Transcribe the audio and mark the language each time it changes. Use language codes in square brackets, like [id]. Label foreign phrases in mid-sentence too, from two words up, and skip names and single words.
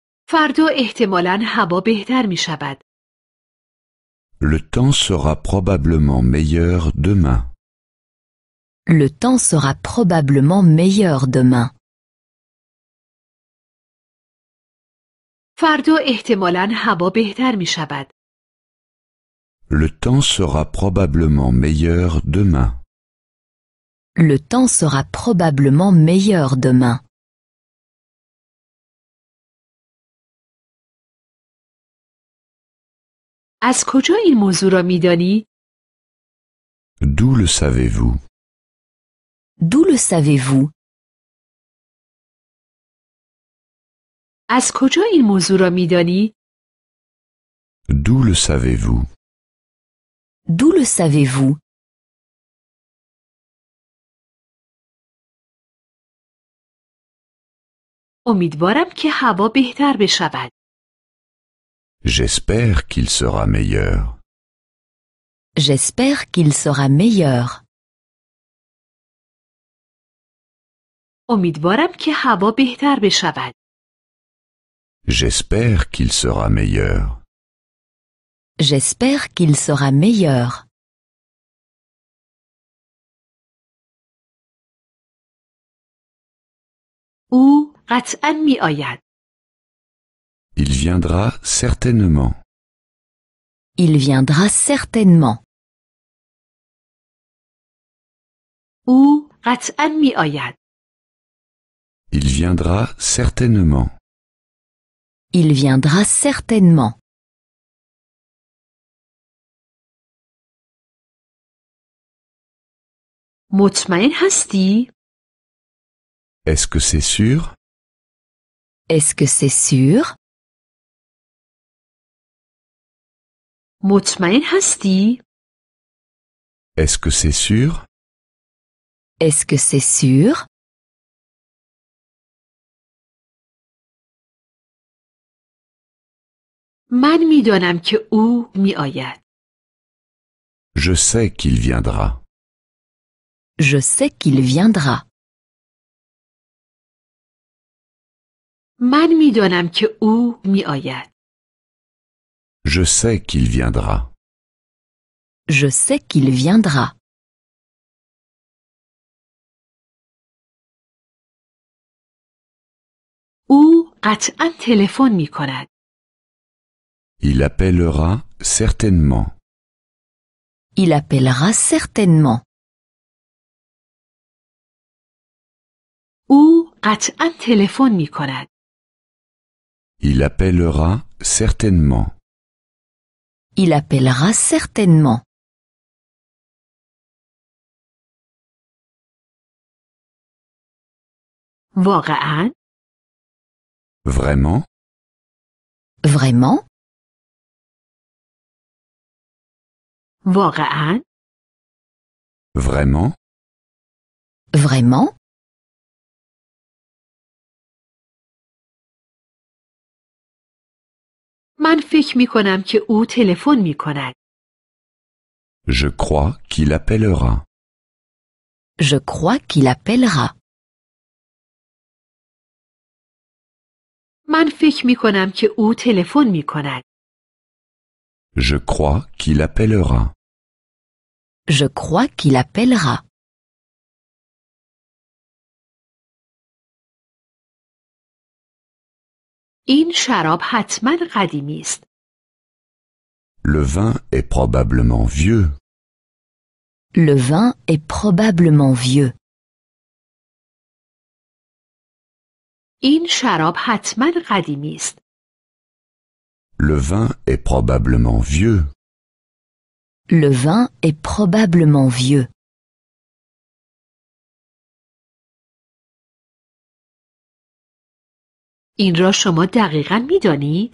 [fa] فردا احتمالاً هوا بهتر می شود. [fr] Le temps sera probablement meilleur demain. Le temps sera probablement meilleur demain. [fa] فردا احتمالاً هوا بهتر می شود. [fr] Le temps sera probablement meilleur demain. Le temps sera probablement meilleur demain. [fa] از کجا این موضوع را می دانی؟ [fr] D'où le savez-vous? D'où le savez-vous? [fa] از کجا این موضوع را می دانی؟ [fr] D'où le savez-vous? D'où le savez-vous? [fa] امیدوارم که هوا بهتر بشود. [fr] J'espère qu'il sera meilleur. J'espère qu'il sera meilleur. [fa] امیدوارم که هوا بهتر بشود. [fr] J'espère qu'il sera meilleur. J'espère qu'il sera meilleur. [fa] او قطعاً می آید. [fr] Il viendra certainement. Il viendra certainement. [fa] او قطعاً می آید. [fr] Il viendra certainement. Il viendra certainement. [fa] مطمئن هستی؟ [fr] Est-ce que c'est sûr? Est-ce que c'est sûr? [fa] مطمئن هستی؟ [fr] Est-ce que c'est sûr? Est-ce que c'est sûr? [fa] من می دانم که او می آید. [fr] Je sais qu'il viendra. Je sais qu'il viendra. [fa] من می دانم که او می آید. [fr] Je sais qu'il viendra. Je sais qu'il viendra. [fa] او قطعاً تلفن می کند. [fr] Il appellera certainement. Il appellera certainement. [fa] او قطعاً تلفن می کند. [fr] Il appellera certainement. Il appellera certainement. [fa] واقعاً؟ [fr] Vraiment? Vraiment? [fa] واقعاً؟ [fr] Vraiment? Vraiment? [fa] من فکر می کنم که او تلفن می کند. [fr] Je crois qu'il appellera. Je crois qu'il appellera. [fa] من فکر می کنم که او تلفن می کند. [fr] Je crois qu'il appellera. Je crois qu'il appellera. [fa] این شراب حتما قدیمی است. [fr] Le vin est probablement vieux. Le vin est probablement vieux. [fa] این شراب حتما قدیمی است. [fr] Le vin est probablement vieux. Le vin est probablement vieux. [fa] این را شما دقیقاً می دانید؟